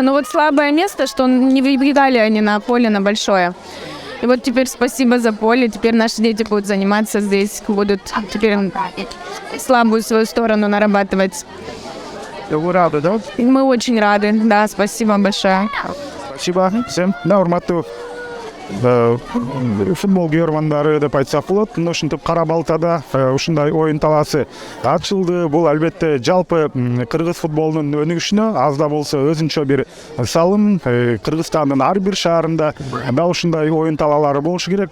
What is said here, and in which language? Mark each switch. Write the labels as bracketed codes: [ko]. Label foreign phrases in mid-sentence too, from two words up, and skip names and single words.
[ru] Но вот слабое место, что не выбегали они на поле, на большое. И вот теперь спасибо за поле, теперь наши дети будут заниматься здесь, будут теперь слабую свою сторону нарабатывать. Вы рады, да? И мы очень рады, да, спасибо большое. Спасибо всем. [ky] Да, урматтуу футбол күйөрмандары деп айтсак болот. Ушинтип Кара Балтада ушундай оюн талаасы ачылды. Бул албетте жалпы кыргыз футболунун өнүгүшүнө аз да болсо өзүнчө бир салым. Кыргызстандын ар бир шаарында дал ушундай оюн талаалары болушу керек.